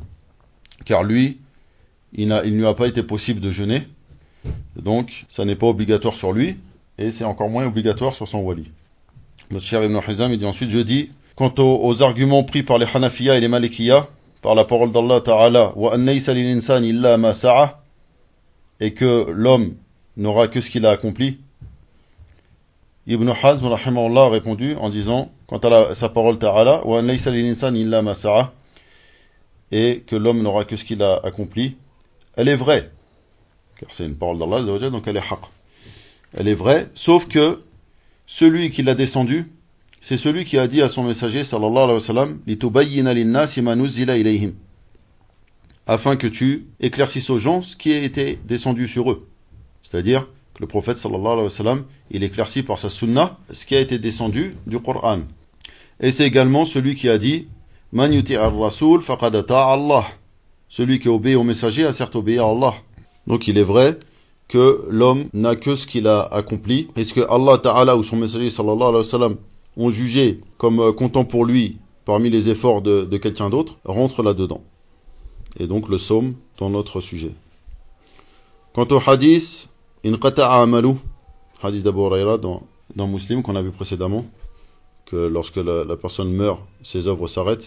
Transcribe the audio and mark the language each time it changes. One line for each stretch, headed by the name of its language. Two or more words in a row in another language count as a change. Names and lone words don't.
French: Car lui, il ne lui a pas été possible de jeûner, donc ça n'est pas obligatoire sur lui, et c'est encore moins obligatoire sur son wali. Notre cher Ibn Hizam, il dit ensuite, je dis, quant aux arguments pris par les Hanafiya et les Malikiya, par la parole d'
Arabic: الله تعالى, وأن ليس للإنسان إلا ما سعى,
French: et que l'homme n'aura que ce qu'il a accompli, Ibn Hazm rahimahullah a répondu en disant, quant à sa parole Ta'ala,
Arabic: وأن ليس للإنسان إلا ما سعى,
French: et que l'homme n'aura que ce qu'il a accompli, elle est vraie, car c'est une parole d'Allah, donc elle est haqq. Elle est vraie, sauf que celui qui l'a descendu, c'est celui qui a dit à son messager
Arabic: صلى الله عليه وسلم, لتبين للناس ما نزل إليهم,
French: afin que tu éclaircisses aux gens ce qui a été descendu sur eux. C'est-à-dire que le prophète
Arabic: صلى الله عليه وسلم,
French: il éclaircit par sa sunna ce qui a été descendu du Coran. Et c'est également celui qui a dit,
Arabic: من يطع الرسول فقد أطاع الله,
French: celui qui obéit au messager a certes obéi à Allah. Donc il est vrai que l'homme n'a que ce qu'il a accompli, et ce que
Arabic: الله تعالى
French: ou son messager
Arabic: صلى الله عليه وسلم
French: ont jugé comme comptant pour lui parmi les efforts de quelqu'un d'autre, rentre là-dedans. Et donc le psaume dans notre sujet. Quant au hadith,
Arabic: انقطع عمله,
French: hadith d'Abu Huraira dans Muslim qu'on a vu précédemment, que lorsque la personne meurt, ses œuvres s'arrêtent.